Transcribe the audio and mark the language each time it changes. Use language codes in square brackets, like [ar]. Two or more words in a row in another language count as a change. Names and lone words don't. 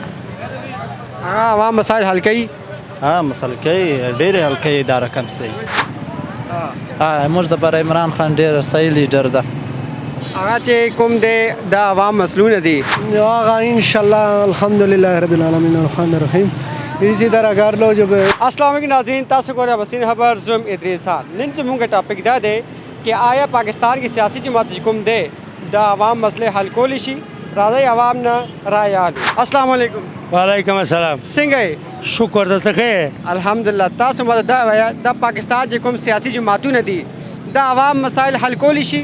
[ps] هغه عوام مسایل حل کوي مسله کوي ډېرې حل کوي دا رقم صحیح موږ دپاره عمران خان ډېر صحیح لیډر ده هغه چې کوم دی دا عوام مسلونه دي [ar] هغه انشاءالله الحمدلله رب العالمین الرحمن الرحیم [ur] اسی طرح کار لو جو [ar] السلام علیکم [ps] ناظرین تاسو ګورئ بسین خبر زوم ادریسان نن زموږ ټاپک دا دی چې آیا پاکستان کې سیاسي جماعت کوم دی دا عوام مسله حل کولی شي راځئ عوام نه رایه اخلو [ar] السلام علیکم وعلیکم السلام [ps] څنګه شکر درته ښه الحمدلله تاسو ماته دا وایه دا پاکستان چې کوم سیاسي جماعتونه دي دا عوام مسایل حل کولی شي